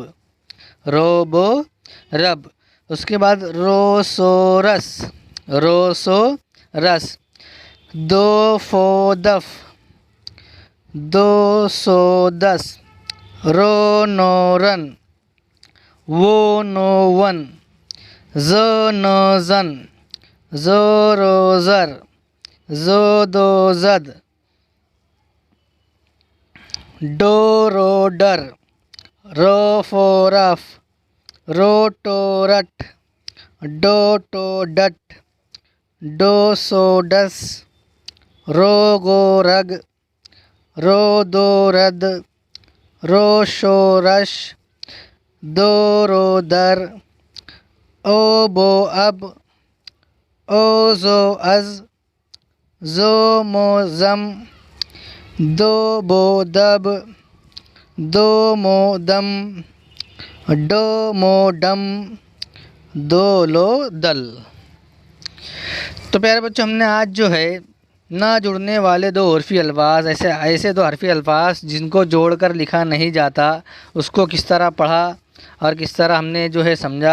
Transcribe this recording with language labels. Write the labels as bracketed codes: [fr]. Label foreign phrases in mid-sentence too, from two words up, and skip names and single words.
[ur] رو، بو، رب۔ اس کے بعد رو، سو، رس۔ رو، سو، رس۔ دو، فو، دف۔ دو، سو، دس۔ رو، نو، رن۔ وہ، نو، ون۔ ز، نو، زن۔ زو، رو، زر۔ زو، دو، زد۔ ڈو، رو، ڈر۔ رو، فو، رف۔ رو، ٹو، رٹ۔ ڈو، ٹو، ڈٹ۔ ڈو، سو، ڈس۔ رو، گو، رگ۔ رو، دو، رد۔ رو، شو، رش۔ دو، رو، در۔ او، بو، اب۔ او، زو، از۔ زو، مو، زم۔ دو، بو، دب۔ دو، مو، دم۔ ڈو، مو، ڈم۔ دو، لو، دل۔ تو پیارے بچوں، ہم نے آج جو ہے نہ جڑنے والے دو حرفی الفاظ، ایسے دو حرفی الفاظ جن کو جوڑ کر لکھا نہیں جاتا، اس کو کس طرح پڑھا اور کس طرح ہم نے جو ہے سمجھا۔